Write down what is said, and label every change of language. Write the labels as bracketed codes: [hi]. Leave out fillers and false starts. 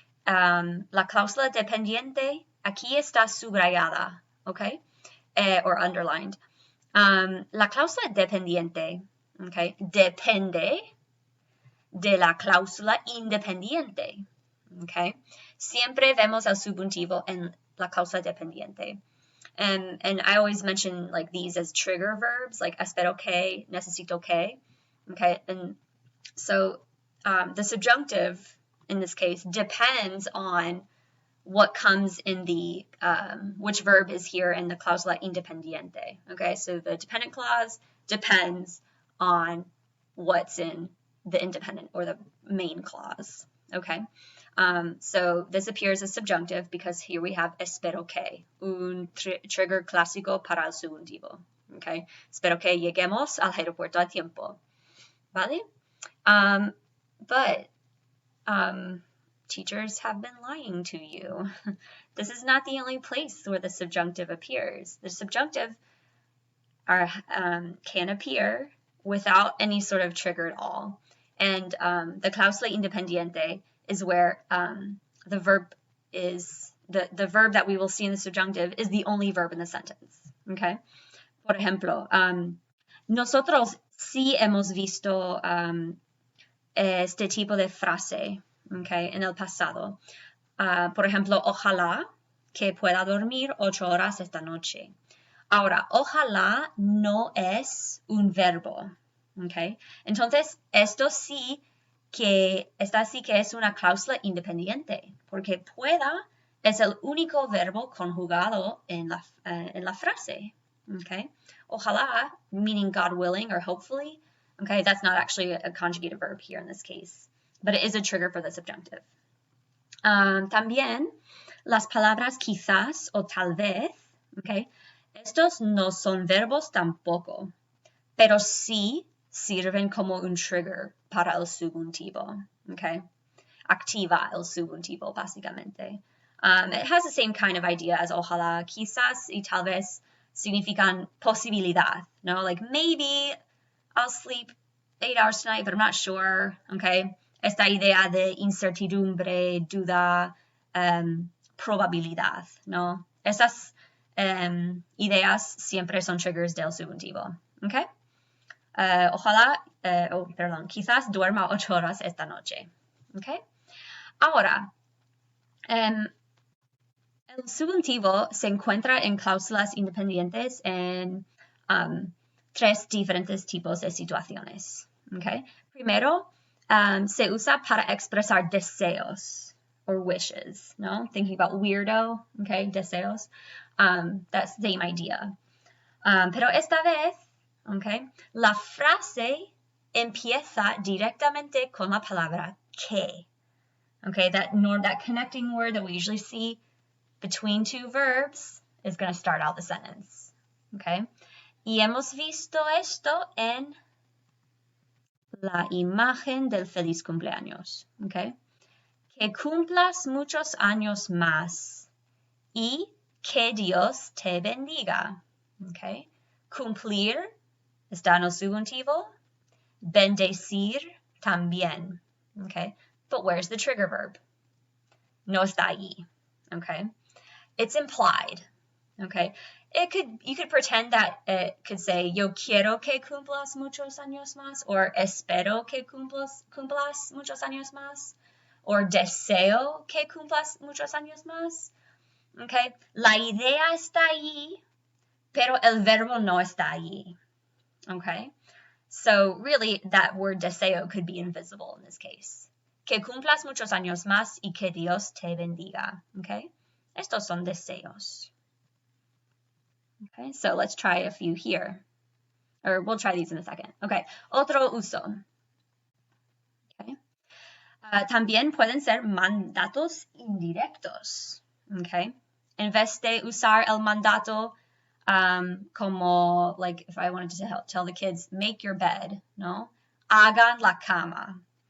[es] La cláusula dependiente aquí está subrayada, ¿ok? [en] Or underlined. [es] La cláusula dependiente, ¿ok? Depende de la cláusula independiente, ¿ok? Siempre vemos el subjuntivo en la cláusula dependiente. [en] And I always mention like these as trigger verbs, like [es] espero que, necesito que, [en] okay? And so the subjunctive in this case depends on what comes in the, which verb is here in the cláusula independiente, okay? So the dependent clause depends on what's in the independent or the main clause, okay? So this appears as subjunctive because here we have [es] espero que, un trigger clásico para el subjuntivo, [en] okay? [es] Espero que lleguemos al aeropuerto a tiempo, ¿vale? [en] But teachers have been lying to you. This is not the only place where the subjunctive appears. The subjunctive can appear without any sort of trigger at all. And the cláusula independiente is where the verb is, the verb that we will see in the subjunctive is the only verb in the sentence, okay? [es] Por ejemplo, nosotros sí hemos visto este tipo de frase, okay, en el pasado. Por ejemplo, ojalá que pueda dormir 8 horas esta noche. Ahora, ojalá no es un verbo, okay. Entonces, esta sí que es una cláusula independiente, porque pueda es el único verbo conjugado en la frase, okay. [en] Ojalá, meaning God willing or hopefully, okay, that's not actually a conjugated verb here in this case, but it is a trigger for the subjunctive. [es] También las palabras quizás o tal vez, okay, estos no son verbos tampoco, pero sí sirven como un trigger para el subjuntivo, okay? Activa el subjuntivo, básicamente. [en] It has the same kind of idea as [es] ojalá, quizás y tal vez significan posibilidad, no? [en] Like maybe I'll sleep 8 hours tonight, but I'm not sure, okay? [es] Esta idea de incertidumbre, duda, probabilidad, ¿no? Esas ideas siempre son triggers del subjuntivo, okay? Ojalá, quizás duerma 8 horas esta noche, okay? Ahora, el subjuntivo se encuentra en cláusulas independientes en 3 diferentes tipos de situaciones, okay? Primero, se usa para expresar deseos [en] or wishes, [es] no? [en] Thinking about weirdo, okay, deseos. That's the same idea. [es] Pero esta vez, okay, la frase empieza directamente con la palabra que. [en] Okay, that connecting word that we usually see between two verbs is going to start out the sentence. Okay? [es] Y hemos visto esto en la imagen del feliz cumpleaños. Okay? Que cumplas muchos años más y que Dios te bendiga. Okay? Cumplir está en el subjuntivo. Bendecir también. Okay? [en] But where's the trigger verb? [es] No está ahí. [en] Okay? It's implied. Okay? You could pretend that it could say, [es] yo quiero que cumplas muchos años más, [en] or [es] espero que cumplas muchos años más, [en] or [es] deseo que cumplas muchos años más. [en] Okay? [es] La idea está allí, pero el verbo no está allí. [en] Okay? So really, that word deseo could be invisible in this case. [es] Que cumplas muchos años más y que Dios te bendiga. Okay? Estos son deseos. [en] Okay, so let's try a few here. Or we'll try these in a second. [es] Okay, otro uso. Okay. También pueden ser mandatos indirectos. [en] Okay. [es] En vez de usar el mandato como, [en] like, if I wanted to tell the kids, make your bed, ¿no? [es] Hagan la cama.